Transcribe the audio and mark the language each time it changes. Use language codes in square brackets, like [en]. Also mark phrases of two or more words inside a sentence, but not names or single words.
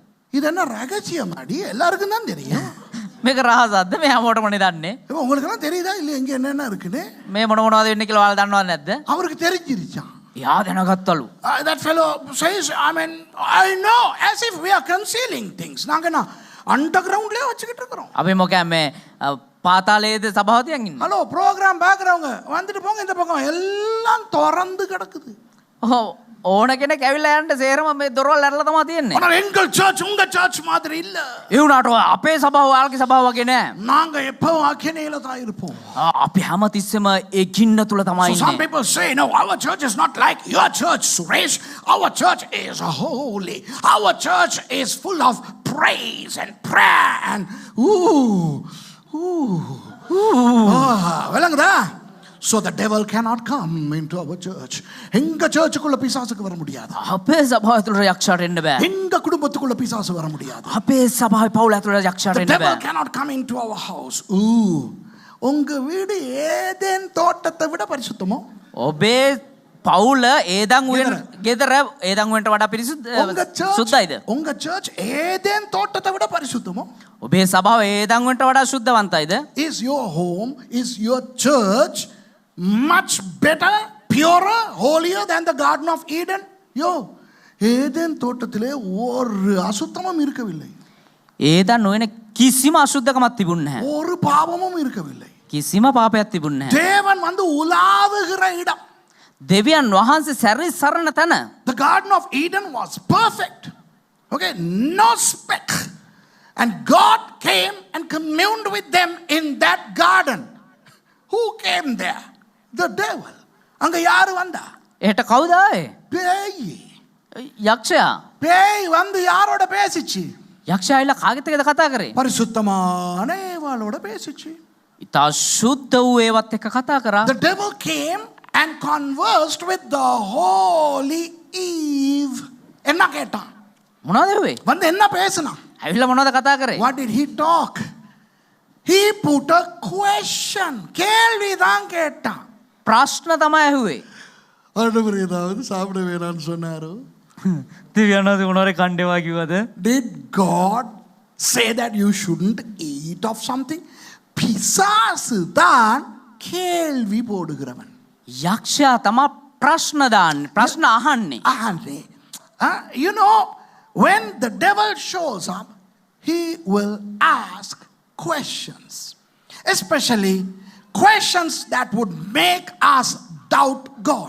[ta] இது என்ன ரகசியம் அடி? எல்லாருக்கும் தான் தெரியும். [si] මේක රහසක්ද? මෙයා මොකටමනේ දන්නේ? [ta] உங்களுக்கு எல்லாம் தெரியுதா இல்ல இங்க என்ன இருக்குன்னு? [si] මේ මොන මොනවද වෙන්නේ කියලා ඔයාලා දන්නවද නැද්ද? [ta] அவருக்கு தெரிஞ்சிருச்சாம். [si] එයා දැනගත්තලු. [en] That fellow says, I mean, I know, as if we are concealing things. [ta] நாங்க என்ன அண்டர்கிரவுண்ட்லயே வச்சுக்கிட்டு இருக்கிறோம். [si] අපි මොකද මේ පාතාලයේද සභාව තියන් ඉන්නේ? [ta] ஹலோ ப்ரோக்ராம் பேக்குறவங்க வந்துட்டு போங்க, இந்த பக்கம் எல்லாம் திறந்து கிடக்குது. [si] ඕන කෙනෙක් ඇවිල්ලා යන්න සේරම මේ දොරවල් ඇරලා තමයි තියෙන්නේ. [ta] ஆனால் எங்கள் சர்ச் உங்க சர்ச் மாதிரி இல்ல. [si] ඒ වුණාට අපේ සභාව ඔයාලගේ සභාව වගේ නෑ. [ta] நாங்க எப்பவும் அக்கினியில தான் இருப்போம். [si] අපි හැමතිස්සෙම ඒ ගින්න තුල තමයි [en] So some [si] ඉන්නේ. [en] people say, no, our church is not like your church, Suresh. Our church is holy. Our church is full of praise and prayer and விளங்குதா? So the devil cannot come into our church. [ta] எங்க சர்ச்சுக்குள்ள பிசாசுக்கு வர முடியாது. [si] අපේ සභාව ඇතුළට යක්ෂයාට එන්න බෑ. [ta] எங்க குடும்பத்துக்குள்ள பிசாசு வர முடியாது. [si] අපේ සභාවේ පවුල ඇතුළට යක්ෂයාට [en] The [si] එන්න [en] devil [si] බෑ. [en] cannot come into our house. [ta] உங்க வீடு ஏதேன் தோட்டத்தை விட பரிசுத்தமோ? [si] ඔබේ පවුල ඒදන් උයන ගෙදර ඒදන් උයන්ට වඩා සුද්ධයිද? [ta] உங்க சர்ச் ஏதேன் தோட்டத்தை விட பரிசுத்தமோ? [si] ඔබේ සභාව ඒදන් උයන්ට වඩා සුද්ධවන්තයිද? [en] Is your home, is your church much better, purer, holier than the Garden of Eden? [ta] ஏதேன் தோட்டத்திலே ஒரு அசுத்தமும் இருக்கவில்லை. [si] ඒදන් උයන කිසිම අසුද්ධකමක් තිබුණේ නැහැ. [ta] ஒரு பாவமும் இருக்கவில்லை. [si] කිසිම පාපයක් තිබුණේ නැහැ. [ta] தேவன் வந்து உலாவுகிற இடம். [si] දෙවියන් වහන්සේ සැරි සරණ තැන. [en] The Garden of Eden was perfect. Okay, no speck. And God came and communed with them in that garden. Who came there? The devil. [ta] அங்க யாரு வந்தா? [si] එහෙට කවුද ආවේ? [ta] பேய். [si] යක්ෂයා. [ta] பேய் வந்து யாரோட பேசிச்சு? [si] යක්ෂයා ඇවිල්ලා කාගෙත් එක්කද කතා කරේ? [ta] பரிசுத்தமான ஏவாளோட பேசிச்சு. [si] ඉතා සුද්ධ වූ ඒවත් එක්ක කතා කරා. [en] The devil came and conversed with the holy Eve. [ta] என்ன கேட்டான்? [si] මොනවද වෙන්නේ? [ta] வந்து என்ன பேசினான்? [si] ඇවිල්ලා මොනවද කතා කරේ? [en] What did he talk? He put a question. [ta] கேள்விதான் கேட்டான். [si] ප්‍රශ්න තමයි ඇහුවේ. [ta] ஆண்டவர் ஏதாவது சாப்பிட வேணாம்னு சொன்னாரோ? [si] දෙවියන් වහන්සේ මොනවාරි කණ්ඩේවා කිව්වද? [en] Did God say that you shouldn't eat of something? [ta] பிசாசு தான் கேள்வி போடுகிறவன். [si] යක්ෂයා තමයි ප්‍රශ්න දාන්නේ. ප්‍රශ්න අහන්නේ. [en] You know, when the devil shows up, he will ask questions, especially questions that would make us doubt God.